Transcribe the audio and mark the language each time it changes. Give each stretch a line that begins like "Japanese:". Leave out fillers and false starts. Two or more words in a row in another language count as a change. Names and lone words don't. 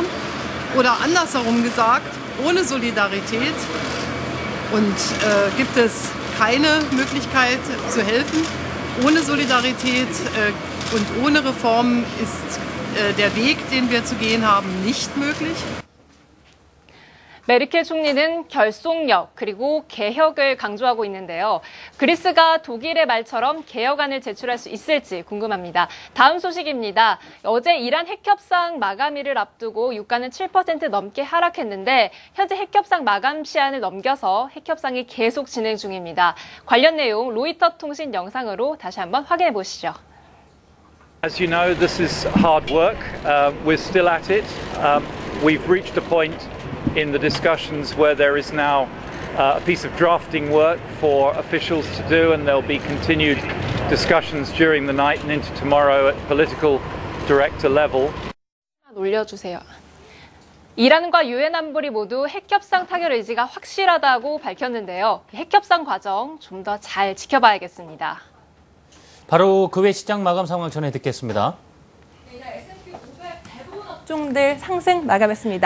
German: Oder andersherum gesagt, ohne Solidarität gibt es keine Möglichkeit zu helfen. Ohne Solidarität und ohne Reformen ist der Weg, den wir zu gehen haben, nicht möglich.
Korean: 메르켈 총리는 결속력 그리고 개혁을 강조하고 있는데요. 그리스가 독일의 말처럼 개혁안을 제출할 수 있을지 궁금합니다. 다음 소식입니다. 어제 이란 핵협상 마감일을 앞두고 유가는 7% 넘게 하락했는데 현재 핵협상 마감 시한을 넘겨서 핵협상이 계속 진행 중입니다. 관련 내용 로이터 통신 영상으로 다시 한번 확인해 보시죠.
English: As you know, this is hard work. We're still at it. We've reached a point in the discussions where there is now a piece of drafting work for officials to do, and there'll be continued discussions during the night and into tomorrow at political director level.
Korean: 올려주세요. 이란과 유엔 안보리 모두 핵협상 타결 의지가 확실하다고 밝혔는데요. 핵협상 과정 좀 더 잘 지켜봐야겠습니다. 바로 그 외 시장 마감 상황 전해 듣겠습니다. 업종들 상승 마감했습니다.